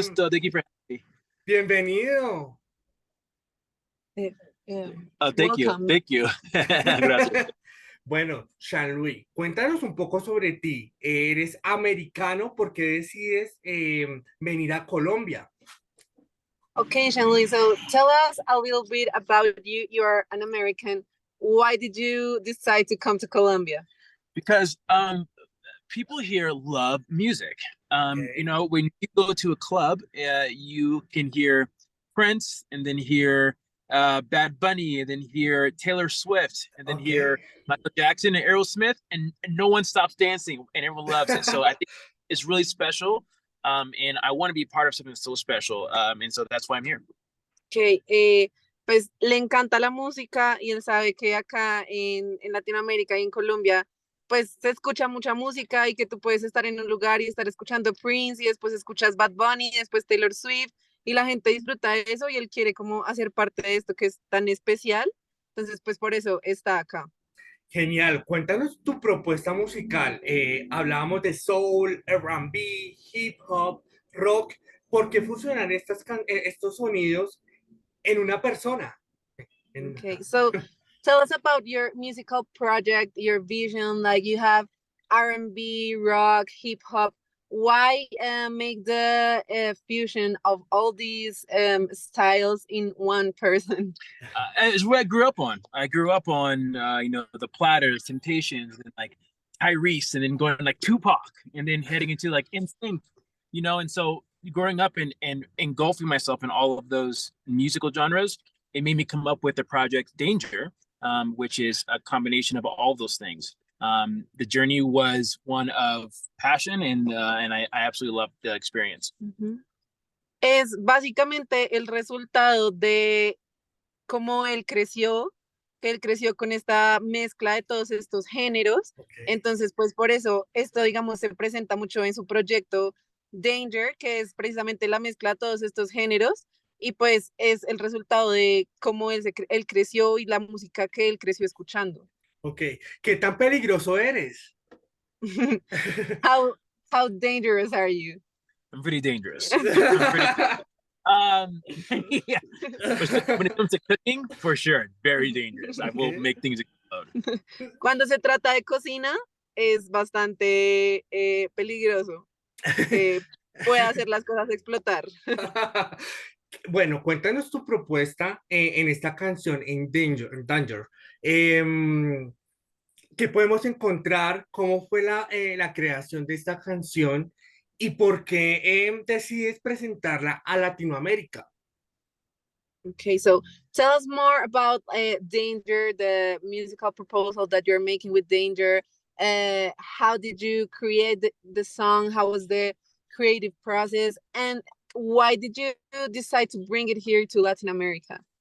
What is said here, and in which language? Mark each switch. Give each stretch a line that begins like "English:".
Spanish: gusto.
English: Thank you for having me.
Spanish: bienvenido. Eh,
English: Oh, thank you. Welcome. Thank you.
Spanish: Gracias. Bueno, Seanloui, cuéntanos un poco sobre ti. ¿Eres americano? ¿Por qué decides venir a Colombia?
English: Okay, Seanloui, so tell us a little bit about you. You are an American. Why did you decide to come to Colombia? Because people here love music. Ok, When you go to a club, you can hear Prince and then hear Bad Bunny and then hear Taylor Swift and then ok. hear Michael Jackson and Aerosmith, and no one stops dancing and everyone loves it. So I think it's really special. And I want to be part of something so special. And so that's why I'm here.
Spanish: Que pues le encanta la música y él sabe que acá en Latinoamérica y en Colombia pues se escucha mucha música y que tú puedes estar en un lugar y estar escuchando Prince y después escuchas Bad Bunny y después Taylor Swift y la gente disfruta de eso y él quiere como hacer parte de esto que es tan especial. Entonces pues por eso está acá. Genial. Cuéntanos tu propuesta musical. Hablábamos de soul, R&B, hip hop, rock. ¿Por qué fusionan estos sonidos en una persona? En-
English: Okay, so tell us about your musical project, your vision. Like you have R&B, rock, hip hop. Why make the fusion of all these styles in one person? It's what I grew up on. I grew up on the Platters, Temptations, and like Tyrese, and then going like Tupac, and then heading into like Instinct, and so growing up and engulfing myself in all of those musical genres, it made me come up with the project Danger, which is a combination of all those things. The journey was one of passion, and I absolutely loved the experience. Ujú.
Spanish: Es básicamente el resultado de cómo él creció con esta mezcla de todos estos géneros.
English: Ok.
Spanish: Entonces, pues por eso esto, digamos, se presenta mucho en su proyecto Danger, que es precisamente la mezcla de todos estos géneros. Y pues es el resultado de cómo él creció y la música que él creció escuchando. Ok. ¿Qué tan peligroso eres?
English: how, how dangerous are you? I'm pretty dangerous. I'm pretty. Um, yeah, when it comes to cooking, for sure, very dangerous. I will Ok. make things explode.
Spanish: Cuando se trata de cocina, es bastante peligroso. Eh, puede hacer las cosas explotar. Bueno, cuéntanos tu propuesta en esta canción, en Danger. ¿Qué podemos encontrar? ¿Cómo fue la creación de esta canción? ¿Y por qué decides presentarla a Latinoamérica?
English: Okay, so tell us more about Danger, the musical proposal that you're making with Danger. How did you create the song? How was the creative process? And why did you decide to bring it here to Latin America?